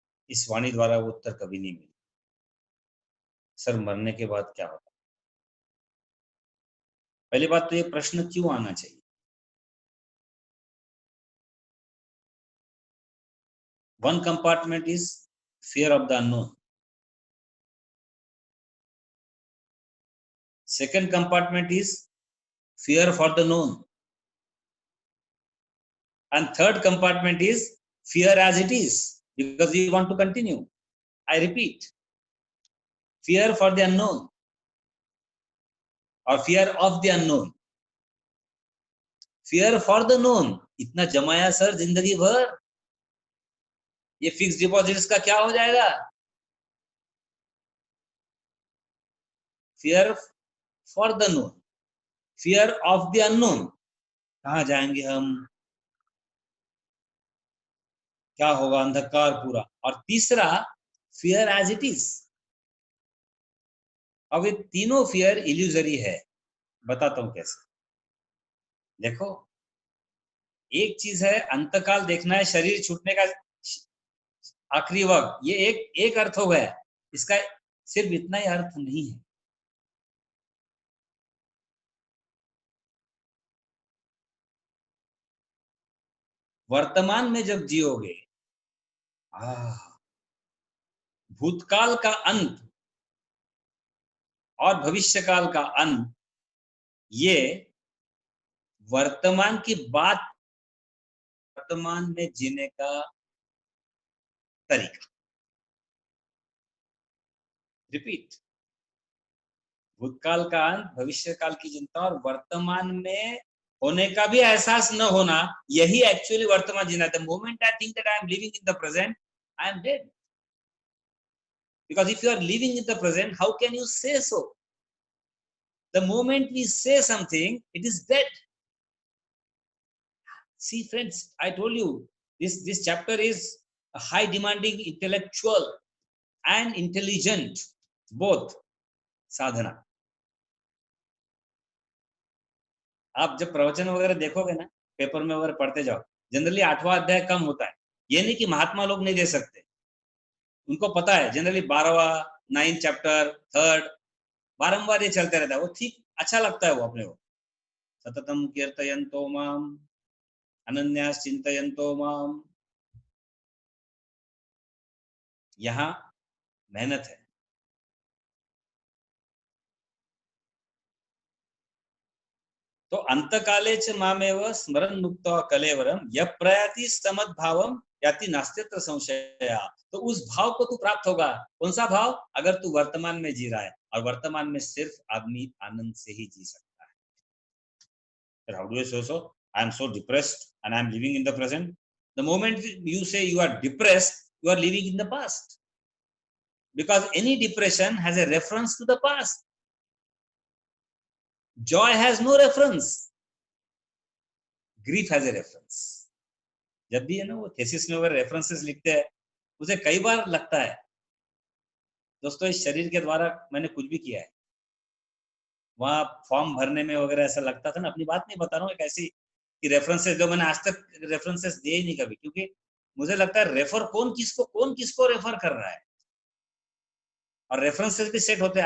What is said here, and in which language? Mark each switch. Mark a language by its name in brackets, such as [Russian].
[Hindi] इस वाणी द्वारा वो उत्तर कभी नहीं मिले। सर, मरने के बाद क्या होता है? पहली बात तो ये प्रश्न क्यों आना चाहिए? [English] One compartment is fear of the unknown. Second compartment is fear for the known. And third compartment is fear as it is. because we want to continue. I repeat, fear for the unknown or fear of the unknown. Fear for the known [Hindi] इतना जमाया sir जिंदगी भर, ये fix deposits का क्या हो जाएगा? [English] Fear for the known, fear of the unknown, [Hindi] कहाँ जाएंगे हम, क्या होगा, अंधकार पूरा। और तीसरा [English] Fear as it is. [Hindi] अब ये तीनों फियर इल्यूजरी है, बताता हूं कैसे। देखो, एक चीज है अंतकाल देखना है, शरीर छूटने का आखिरी वक्त, ये एक अर्थ हो गया, इसका सिर्फ इतना ही अर्थ नहीं है। वर्तमान में जब जियोगे, भूतकाल का अंत और भविष्यकाल का अंत, ये वर्तमान की बात, वर्तमान में जीने का तरीका। रिपीट, भूतकाल का अंत, भविष्यकाल की चिंता और वर्तमान में होने का भी एहसास न होना, यही एक्चुअली वर्तमान जीना। [English] The moment I think that I am living in the present, I am dead. Because if you are living in the present, how can you say so? The moment we say something, it is dead. See friends, I told you, this chapter is a high demanding intellectual and intelligent, both साधना। [Hindi] आप जब प्रवचन वगैरह देखोगे ना, paper में वगैरह पढ़ते जाओ, जनरली 8वां अध्याय कम होता है। ये नहीं कि महात्मा लोग नहीं दे सकते, उनको पता है जनरली 12वां 9th चैप्टर 3rd बारंबार ये चलते रहता है, वो ठीक अच्छा लगता है वो अपने को। [Sanskrit] सततम कीर्तयन्तो माम अनन्यास चिंतयन्तो माम, यहाँ मेहनत है। तो अंतकाले च मामेव स्मरण मुक्त कलेवरम यह प्रयाति समद्भावम याति नास्त्यत्र संशया। [Hindi] तो उस भाव को तू प्राप्त होगा। कौन सा भाव? अगर तू वर्तमान में जी रहा है, और वर्तमान में सिर्फ आदमी आनंद से ही जी सकता है। [English] How do you say so? I am so depressed and I am living in the present. The moment you say you are depressed, you are living in the past, because any depression has a reference to the past. Joy has no reference, grief has a reference. [Hindi] जब भी है ना वो thesis में वगैरह references लिखते हैं, मुझे कई बार लगता है दोस्तों, इस शरीर के द्वारा मैंने कुछ भी किया है। वहां फॉर्म भरने में वगैरह ऐसा लगता था ना, अपनी बात नहीं बता रहा हूँ, एक ऐसी कि रेफरेंसेस जो मैंने आज तक रेफरेंसेस दिए ही नहीं कभी, क्योंकि मुझे लगता है रेफर कौन किसको रेफर कर रहा है, और रेफरेंसेस भी सेट होते हैं।